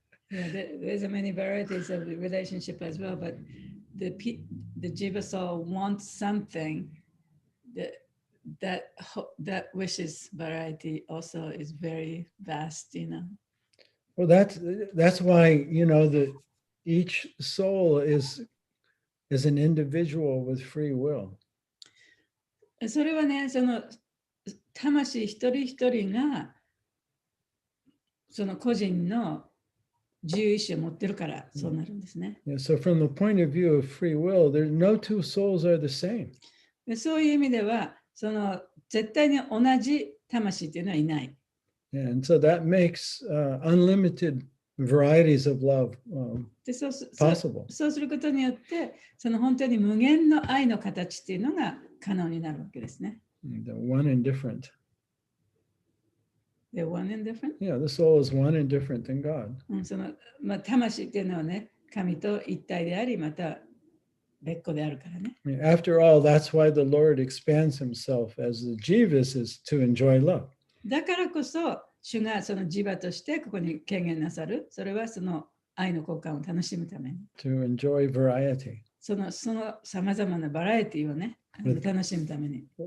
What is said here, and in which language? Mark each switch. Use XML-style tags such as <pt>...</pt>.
<en>Yeah, there's many varieties of the relationship as well, but the jiva soul wants something that wishes variety also is very vast, Well, that's why, each soul is an individual with free will.</en> <ja>それはね、その魂一人一人がその個人の自由意志を持ってるからそうなるんですね。</ja> <en>Yeah, so from the point of view of free will, there's no two souls are the same.</en> <ja>でそういう意味では、その絶対に同じ魂っていうのはいない。</ja> <en>And so that makes unlimited varieties of love</en> <ja>でそう</ja> <en>possible.</en> <ja>そうすることによって、その本当に無限の愛の形っていうのが可能になるわけですね。</ja> <en>The one and different. They're one and different? Yeah, the soul is one and different than God.</en> <ja>その魂っていうのはね、神と一体であり、また別個であるからね。</ja> <en>After all, that's why the Lord expands himself as the jivas is to enjoy love.</en> <ja>だからこそ、主がそのジバとしてここに権限なさる。それはその愛の交換を楽しむために。</ja> <en>To enjoy variety.</en> <ja>そのさまざまなバラエティをね、楽しむために。</ja>